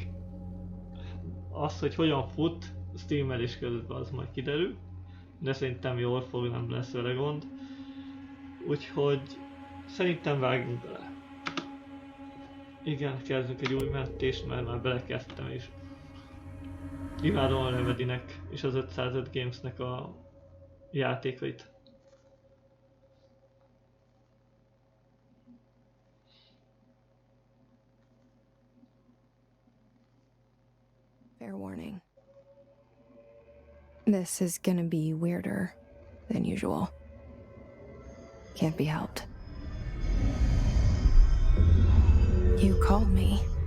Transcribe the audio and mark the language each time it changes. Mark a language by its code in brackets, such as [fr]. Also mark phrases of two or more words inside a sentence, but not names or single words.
[hu] Az, hogy hogyan fut streamelés közben, az majd kiderül, de szerintem jól fog, nem lesz vele gond. Úgyhogy szerintem vágjunk bele. Igen, kezdünk egy új mentést, mert már belekezdtem is. Imádom a Remedy-nek és az 505 Games-nek a játékait. [en] Fair warning. This is gonna be weirder than usual. Can't be helped. You called me.